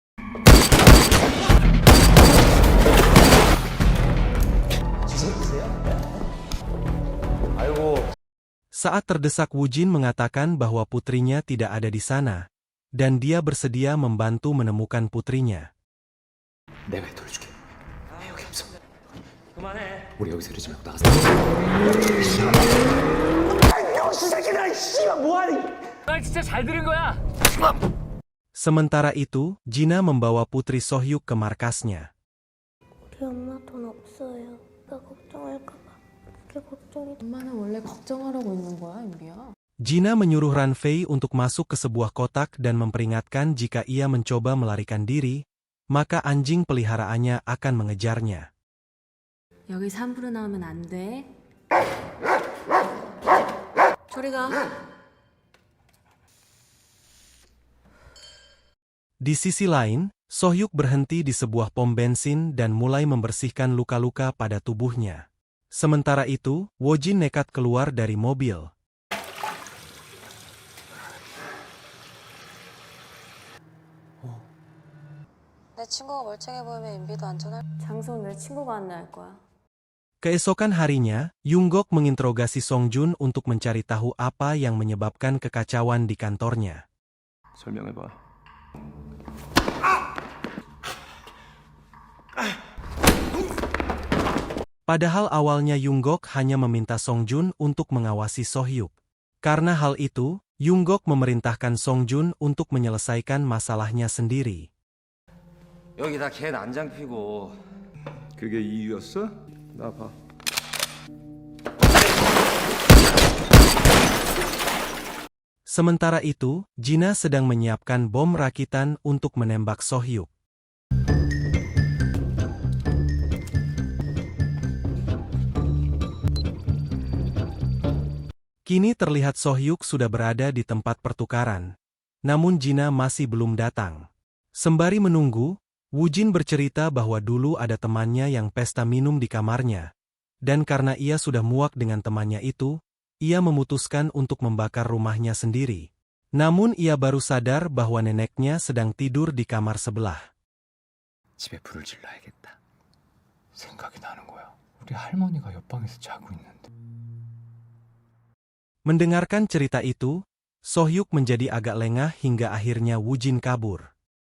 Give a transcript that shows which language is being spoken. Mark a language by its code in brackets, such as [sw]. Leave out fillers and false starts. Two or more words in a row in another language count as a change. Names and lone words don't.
[id] Saat terdesak Wujin mengatakan bahwa putrinya tidak ada di sana, dan dia bersedia membantu menemukan putrinya. [ko] 내가 돌려줄게. 여기 없어. 그만해. 우리 여기서 이러지 말고 나가서. 나 진짜 잘 들은 거야. [id] Sementara itu, Jina membawa putri Sohyuk ke markasnya. [ko] 우리 엄마 돈 없어요. 나 걱정할까 봐. 그게 걱정이. 엄마는 원래 걱정하라고 있는 거야, 임비야. [id] Gina menyuruh Ranfei untuk masuk ke sebuah kotak dan memperingatkan jika ia mencoba melarikan diri, maka anjing peliharaannya akan mengejarnya. [ko] 여기서 함부로 나오면 안 돼. 저리 가. [id] Di sisi lain, Sohyuk berhenti di sebuah pom bensin dan mulai membersihkan luka-luka pada tubuhnya. Sementara itu, Wojin nekat keluar dari mobil. [ko] 내 친구가 멀쩡해 보이면 임비도 안전할. 장소는 내 친구가 안내할 거야. [id] Keesokan harinya, Yunggok menginterogasi Songjun untuk mencari tahu apa yang menyebabkan kekacauan di kantornya. [ko] 설명해봐. [id] Padahal awalnya Yunggok hanya meminta Songjun untuk mengawasi Sohyuk. Karena hal itu, Yunggok memerintahkan Songjun untuk menyelesaikan masalahnya sendiri. [ko] 여기 다 걔 난장 피고. 그게 이유였어? 나 봐. [id] Sementara itu, Gina sedang menyiapkan bom rakitan untuk menembak Sohyuk. Kini terlihat Sohyuk sudah berada di tempat pertukaran. Namun Gina masih belum datang. Sembari menunggu, Wujin bercerita bahwa dulu ada temannya yang pesta minum di kamarnya. Dan karena ia sudah muak dengan temannya itu, ia memutuskan untuk membakar rumahnya sendiri. Namun ia baru sadar bahwa neneknya sedang tidur di kamar sebelah. [ko] 집에 불을 질러야겠다. 생각이 나는 거야. 우리 할머니가 옆방에서 자고 있는데. [id] Mendengarkan cerita itu, Sohyuk menjadi agak lengah hingga akhirnya Wujin kabur.